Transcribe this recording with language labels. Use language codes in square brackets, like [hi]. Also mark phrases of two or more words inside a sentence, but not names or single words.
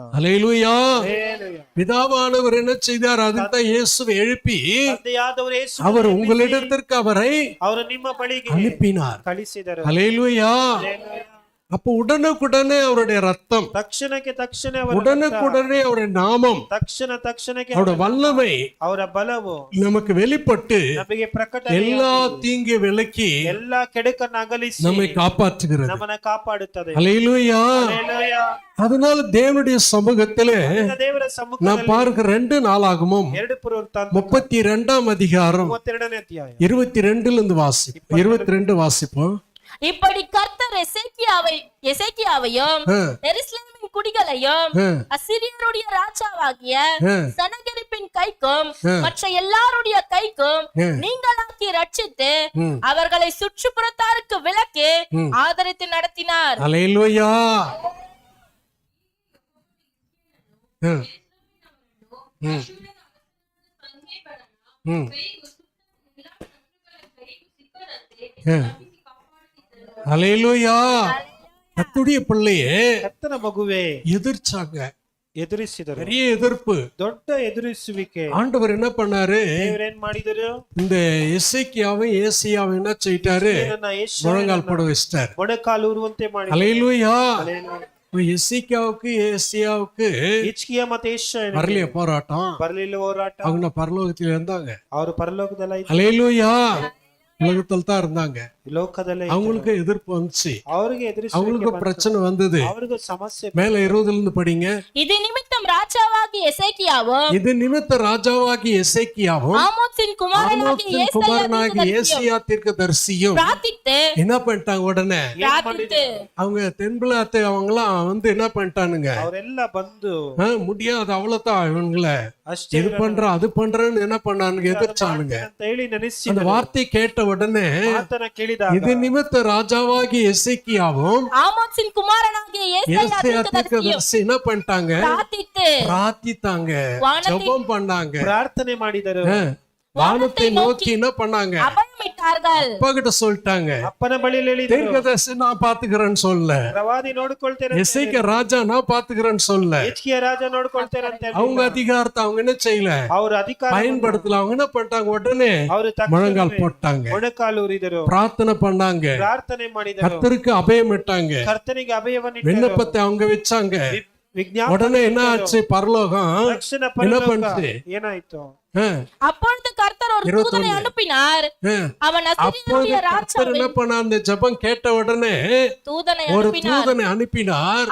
[ta] அல்லேலூயா. [kn] ಹಲ್ಲೆಲೂಯಾ. [ta] பிதாவானவர் என்ன செய்தார்? அதுக்கு தான் இயேசுவை எழுப்பி [kn] ತಂದೆಯಾದವರು ಯೇಸು [ta] அவர் உங்களிடத்திற்கு அவரை [kn] ಅವರು ನಿಮ್ಮ ಬಳಿಗೆ [ta] அனுப்பினார். [kn] ಕಳಿಸಿದರು. [ta] அல்லேலூயா. [kn] ಹಲ್ಲೆಲೂಯಾ. [ta] அப்ப உடனுக்குடனே அவருடைய ரத்தம், [kn] ತಕ್ಷಣಕ್ಕೆ ತಕ್ಷಣ ಅವರ [ta] உடனுக்குடனே அவருடைய நாமம், [kn] ತಕ್ಷಣಕ್ಕೆ [ta] அவருடைய வல்லமை [kn] ಅವರ ಬಲವು [ta] நமக்கு வெளிப்பட்டு [kn] ನಮಗೆ ಪ್ರಕಟ [ta] எல்லா தீங்கு விலக்கி [kn] ಎಲ್ಲಾ ಕೆಡುಕನ್ನು ಅಗಲಿಸಿ [ta] நம்மை காப்பாற்றுகிறது. [kn] ನಮ್ಮನ್ನ ಕಾಪಾಡುತ್ತದೆ. [ta] அல்லேலூயா. [kn] ಹಲ್ಲೆಲೂಯಾ. [ta] அதனால தேவனுடைய சமூகத்திலே [kn] ದೇವರ [ta] நான் [kn] ಸಮ್ಮುಖದಲ್ಲಿ [ta] பார்க்க 2 நாளாகமும் [kn] 2 ಪುರುವೃತ್ತಾಂತ [ta] 32ஆம் அதிகாரம் [kn] 32ನೇ ಅಧ್ಯಾಯ [ta] 22 இருந்து வாசிப்போம். 22 வாசிப்போம். இப்படி கர்த்தர் எசேக்கியாவையும் எருசலேமின் குடிகளையும் அசீரியருடைய ராஜாவாகிய சனகெரிப்பின் கைக்கும் மற்ற எல்லாருடைய கைக்கும் நீங்களாக்கி ரட்சித்து அவர்களை சுற்றுப்புறத்தாருக்கு விலக்கி ஆதரித்து நடத்தினார். அல்லேலூயா. அல்லேலூயா. கர்த்தருடைய பிள்ளையே [kn] ಕರ್ತನ ಮಗುವೆ [ta] எதிர்ச்சாங்க, [kn] ಎದುರಿಸಿದರು. [ta] பெரிய எதிர்ப்பு. [kn] ದೊಡ್ಡ ಎದುರಿಸುವಿಕೆ. [ta] ஆண்டவர் என்ன பண்ணாரு? [kn] ದೇವರೇನ್ ಮಾಡಿದರು? [ta] இந்த எசேக்கியாவும் ஏசியாவும் என்ன செய்யிட்டாரு? முழங்கால் போட வச்சிட்டாரு. [kn] ಮೊಣಕಾಲೂರುವಂತೆ ಮಾಡಿ. [ta] அல்லேலூயா. எசேக்கியாவுக்கு ஏசியாவுக்கு [kn] ಹಿಜ್ಕೀಯ ಮತ್ತೆ ಯೆಶಾಯನಿಗೆ [ta] வரலைய போராட்டம். [kn] ಬರಲಿಲ್ಲ ಹೋರಾಟ. [ta] அவங்க பரலோகத்துல இருந்தாங்க. [kn] ಅವರು ಪರಲೋಕದಲ್ಲಿ [ta] அல்லேலூயா. உலகத்துல தான் இருந்தாங்க. [kn] ಲೋಕದಲ್ಲೇ [ta] அவங்களுக்கு எதிர்ப்பு வந்துச்சு, [kn] ಅವರಿಗೆ ಎದುರಿಸುವಿಕೆ [ta] அவங்களுக்கு [kn] ಬಂತು. [ta] பிரச்சனை வந்தது. [kn] ಅವರಿಗೂ ಸಮಸ್ಯೆ. [ta] மேல 20 இருந்து படிங்க. இது நிமித்தம் ராஜாவாகி எசேக்கியாவும் இது நிமித்த ராஜாவாகி எசேக்கியாவும் ஆமோத்சின் குமாரனாகி ஏசியா தீர்க்கதரிசியும் பிரார்த்தித்து என்ன பண்ணிட்டாங்க? உடனே பிரார்த்தித்து அவங்க தென்புலாத்து அவங்களாம் வந்து என்ன பண்ணிட்டானுங்க? [kn] ಅವರೆಲ್ಲ ಬಂದು [ta] முடியாது, அவ்வளவுதான், இவங்களை [kn] ಅಷ್ಟೇ [ta] இது பண்ற அது பண்றேன்னு என்ன பண்ணானுங்க? எதிர்ச்சானுங்க. [kn] ಅಂತ ಹೇಳಿ ನೆನೆಸಿ [ta] அந்த வார்த்தை கேட்ட உடனே [kn] ಆತನ ಕೇಳಿದಾಗ [ta] இது நிமித்த ராஜாவாகி எசேக்கியாவும் ஆமோத்சின் குமாரனாகிய ஏசியா ஏசாயா தீர்க்கதரிசி என்ன பண்ணிட்டாங்க? பிரார்த்தித்து பிரார்த்தித்தாங்க, ஜெபம் பண்ணாங்க, [kn] ಪ್ರಾರ್ಥನೆ ಮಾಡಿದರು. [ta] வானத்தை நோக்கி என்ன பண்ணாங்க? அபயமிட்டார்கள். அப்பா கிட்ட சொல்லிட்டாங்க, [kn] ಅಪ್ಪನ ಬಳಿ ಹೇಳಿದರು, [ta] தீர்க்கதரிசி நான் பாத்துக்கிறேன்னு சொல்ல, [kn] ಪ್ರವಾದಿ ನೋಡ್ಕೊಳ್ತೇನೆ, [ta] எசேக்கியா ராஜா நான் பாத்துக்கிறேன்னு சொல்ல, [kn] ಹಿಜ್ಕೀಯ ರಾಜ ನೋಡ್ಕೊಳ್ತೇನೆ ಅಂತ ಹೇಳಿ [ta] அவங்க அதிகாரத்தை அவங்க என்ன செய்யல, [kn] ಅವ್ರ ಅಧಿಕಾರ [ta] பயன்படுத்தல. அவங்க என்ன பண்ணிட்டாங்க? உடனே [kn] ಅವರು [ta] முழங்கால் போட்டாங்க, [kn] ಮೊಣಕಾಲೂರಿದರು, [ta] பிரார்த்தனை பண்ணாங்க, [kn] ಪ್ರಾರ್ಥನೆ ಮಾಡಿದರು, [ta] கர்த்தருக்கு அபயமிட்டாங்க, [kn] ಕರ್ತನಿಗೆ ಅಭಯವನ್ನು [ta] விண்ணப்பத்தை அவங்க வச்சாங்க. [kn] ವಿಜ್ಞಾಪನೆ. [ta] உடனே என்ன ஆச்சு? பரலோகம் [kn] ತಕ್ಷಣ [ta] என்ன [kn] ಪರಲೋಕ [ta] பண்ணுச்சு? [kn] ಏನಾಯ್ತು? [ta] அப்பொழுது கர்த்தர் ஒரு தூதனை அனுப்பினார். அவன் அசீரியருடைய கர்த்தர் என்ன பண்ண? அந்த ஜெபம் கேட்ட உடனே தூதனை ஒரு அனுப்பினார். தூதனை அனுப்பினார்.